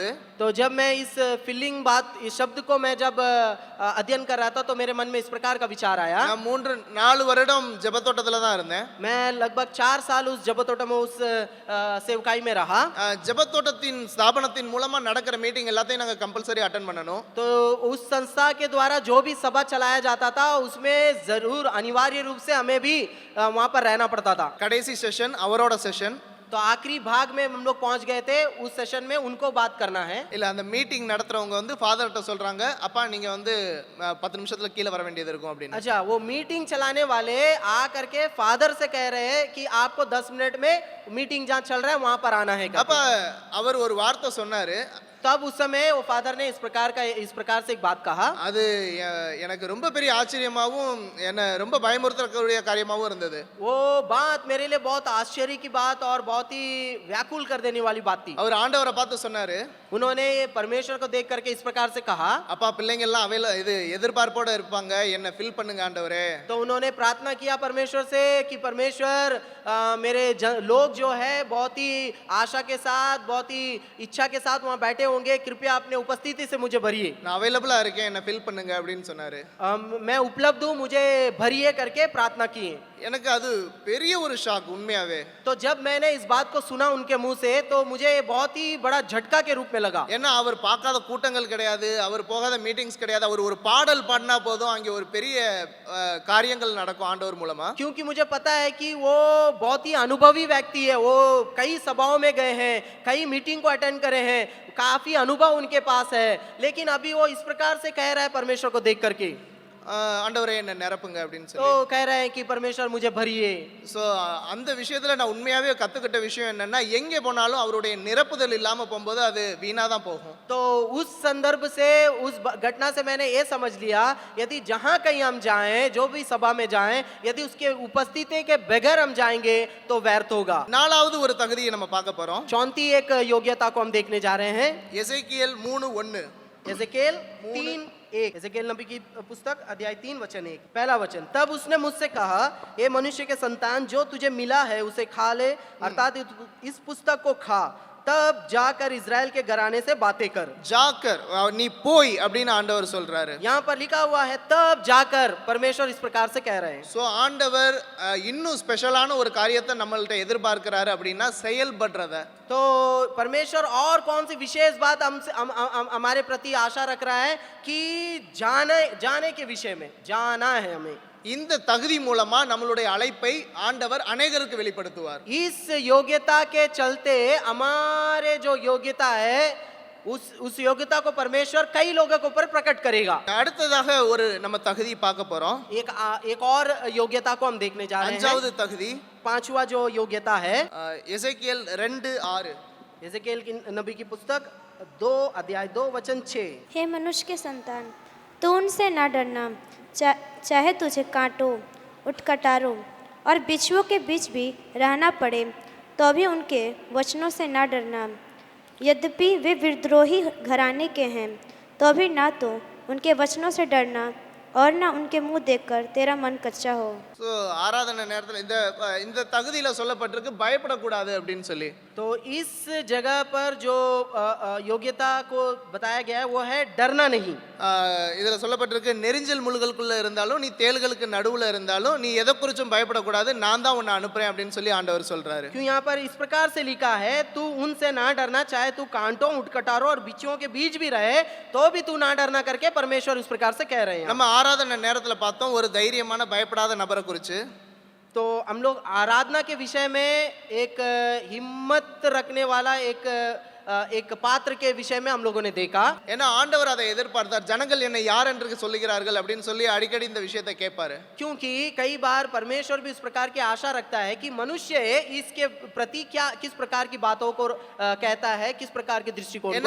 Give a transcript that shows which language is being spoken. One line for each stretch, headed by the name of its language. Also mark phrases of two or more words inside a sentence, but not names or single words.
Hindi: तो जब मैं इस फिलिंग इस शब्द को मैं जब अध्ययन कर रहा था तो मेरे मन में इस प्रकार का विचार आया।
Tamil: நான் 3-4 வருடம் ஜெபத்தோட்டத்துல தான் இருந்தேன்.
Hindi: मैं लगभग 4 साल उस जबतोटा में उस सेवकाई में रहा।
Tamil: ஜெபத்தோட்டத்தின் ஸ்தாபனத்தின் மூலமா நடக்கிற மீட்டிங் எல்லாத்தையும் நாங்க
English: compulsory attend
Tamil: பண்ணணும்.
Hindi: तो उस संस्था के द्वारा जो भी सभा चलाया जाता था उसमें जरूर अनिवार्य रूप से हमें भी वहां पर रहना पड़ता था।
Tamil: கடைசி செஷன் அவரோட செஷன்.
Hindi: तो आखिरी भाग में हम लोग पहुंच गए थे, उस सेशन में उनको बात करना है।
Tamil: இல்ல அந்த மீட்டிங் நடத்துறவங்க வந்து ஃபாதர்ட்ட சொல்றாங்க, அப்பா நீங்க வந்து 10 நிமிஷத்துல கீழ வர வேண்டியது இருக்கும் அப்படின்னு.
Hindi: अच्छा, वो मीटिंग चलाने वाले आ करके फादर से कह रहे हैं कि आपको 10 मिनट में मीटिंग जहाँ चल रहा है वहां पर आना है।
Tamil: அப்ப அவர் ஒரு வார்த்தை சொன்னாரு.
Hindi: तब उस समय वो फादर ने इस प्रकार से एक बात कहा।
Tamil: அது எனக்கு ரொம்ப பெரிய ஆச்சரியமாவும் என்ன ரொம்ப பயமுறுத்தக்கூடிய காரியமாவும் இருந்தது.
Hindi: वो बात मेरे लिए बहुत आश्चर्य की बात और बहुत ही व्याकुल कर देने वाली बात थी।
Tamil: அவர் ஆண்டவரை பார்த்து சொன்னாரு,
Hindi: उन्होंने परमेश्वर को देख करके इस प्रकार से कहा,
Tamil: அப்பா பிள்ளைங்க எல்லாம் இது எதிர்பார்ப்போட இருப்பாங்க, என்ன ஃபில் பண்ணுங்க ஆண்டவரே.
Hindi: तो उन्होंने प्रार्थना किया परमेश्वर से कि परमेश्वर मेरे लोग जो है बहुत ही आशा के साथ, बहुत ही इच्छा के साथ वहाँ बैठे होंगे, कृपया अपने उपस्थिति से मुझे भरिए।
Tamil: நான் அவைலபிளாக இருக்கேன், என்னை ஃபில் பண்ணுங்க அப்படின்னு சொன்னார்.
Hindi: मैं उपलब्ध हूँ, मुझे भरिए करके प्रार्थना किए।
Tamil: எனக்கு அது பெரிய ஒரு ஷாக் உண்மையாவே.
Hindi: तो जब मैंने इस बात को सुना उनके मुंह से, तो मुझे बहुत ही बड़ा झटका के रूप में लगा।
Tamil: ஏன்னா அவர் பார்க்காத கூட்டங்கள் கிடையாது, அவர் போகாத மீட்டிங்ஸ் கிடையாது. அவர் ஒரு பாடல் பாடினா போதும் அங்கே ஒரு பெரிய காரியங்கள் நடக்கும் ஆண்டவர் மூலமா.
Hindi: क्योंकि मुझे पता है कि वो बहुत ही अनुभवी व्यक्ति है, वो कई सभाओं में गए हैं, कई मीटिंग को अटेंड करे हैं, काफी अनुभव उनके पास है, लेकिन अभी वो इस प्रकार से कह रहा है परमेश्वर को देख करके,
Tamil: ஆண்டவரே என்ன நிரப்புங்க அப்படின்னு
Hindi: तो
Tamil: சொல்லி.
Hindi: कह रहे हैं कि परमेश्वर मुझे भरिए।
Tamil: ஸோ அந்த விஷயத்துல நான் உண்மையாவே கத்துக்கிட்ட விஷயம் என்னன்னா, எங்கே போனாலும் அவருடைய நிரப்புதல் இல்லாம போகும்போது அது வீணா தான் போகும்.
Hindi: तो उस संदर्भ से, उस घटना से मैंने ये समझ लिया, यदि जहाँ कहीं हम जाएं, जो भी सभा में जाएं, यदि उसके उपस्थिति के बगैर हम जाएंगे तो व्यर्थ होगा।
Tamil: நாலாவது ஒரு தகுதியை நம்ம பார்க்க போறோம்.
Hindi: चौथी एक योग्यता को हम देखने जा रहे हैं,
Tamil: எசேக்கியேல் 3:1.
Hindi: एजेकिएल 3:1, एजेकिएल नबी की पुस्तक अध्याय 3:1। पहला वचन, तब उसने मुझसे कहा, हे मनुष्य के संतान, जो तुझे मिला है उसे खा ले, अर्थात इस पुस्तक को खा, तब जाकर इजराइल के घराने से बातें कर।
Tamil: ஜாக்கர் நீ போய் அப்படின்னு ஆண்டவர் சொல்றாரு.
Hindi: यहाँ पर लिखा हुआ है तब जाकर, परमेश्वर इस प्रकार से कह रहे हैं।
Tamil: ஸோ ஆண்டவர் இன்னும் ஸ்பெஷலான ஒரு காரியத்தை நம்மள்ட்ட எதிர்பார்க்கிறாரு அப்படின்னா செயல்படுறத.
Hindi: तो परमेश्वर और कौन सी विशेष बात हमसे हमारे प्रति आशा रख रहा है कि जाने के विषय में, जाना है हमें।
Tamil: இந்த தகுதி மூலமா நம்மளுடைய அழைப்பை ஆண்டவர் அநேகருக்கு வெளிப்படுத்துவார்.
Hindi: इस योग्यता के चलते हमारे जो योग्यता है, उस योग्यता को परमेश्वर कई लोगों के ऊपर प्रकट करेगा।
Tamil: அடுத்ததாக ஒரு நம்ம தகுதி பார்க்க போறோம்.
Hindi: एक और योग्यता को हम देखने जा रहे हैं।
Tamil: அஞ்சாவது தகுதி
Hindi: पांचवा जो योग्यता है,
Tamil: எசேக்கியேல் 2:6.
Hindi: एजेकिएल की नबी की पुस्तक 2 अध्याय 2 वचन 6। हे मनुष्य के संतान, तू उनसे ना डरना, चाहे तुझे कांटों, उठकटारों और बिच्छुओं के बीच भी रहना पड़े, तो भी उनके वचनों से ना डरना। यद्यपि वे विद्रोही घराने के हैं, तो भी ना तो उनके वचनों से डरना और ना उनके मुंह देखकर तेरा मन कच्चा हो।
Tamil: ஸோ ஆராதனை நேரத்தில் இந்த தகுதியில் சொல்லப்பட்டிருக்கு பயப்படக்கூடாது அப்படின்னு சொல்லி.
Hindi: तो इस जगह पर जो योग्यता को बताया गया है वो है डरना नहीं।
Tamil: இதில் சொல்லப்பட்டிருக்கு, நெரிஞ்சல் முள்ளுகளுக்குள்ள இருந்தாலும் நீ தேள்களுக்கு நடுவில் இருந்தாலும் நீ எதை குறிச்சும் பயப்படக்கூடாது, நான் தான் உன்னை அனுப்புறேன் அப்படின்னு சொல்லி ஆண்டவர் சொல்றாரு.
Hindi: क्यों यहाँ पर इस प्रकार से लिखा है, तू उनसे ना डरना, चाहे तू कांटों, उठकटारों और बिच्छुओं के बीच भी रहे, तो भी तू ना डरना करके परमेश्वर इस प्रकार से कह रहे हैं।
Tamil: நம்ம ஆராதனை நேரத்தில் பார்த்தோம் ஒரு தைரியமான பயப்படாத நபரை குறித்து.
Hindi: तो हम लोग आराधना के विषय में एक हिम्मत रखने वाला एक पात्र के विषय में हम लोगों ने देखा।
Tamil: ஏன்னா ஆண்டவர் அதை எதிர்பார்த்தார். ஜனங்கள் என்னை யார் என்று சொல்லுகிறார்கள் அப்படின்னு சொல்லி அடிக்கடி இந்த விஷயத்தை கேட்பாரு.
Hindi: क्योंकि कई बार परमेश्वर भी इस प्रकार की आशा रखता है कि मनुष्य इसके प्रति किस प्रकार की बातों को कहता है, किस प्रकार के दृष्टिकोण को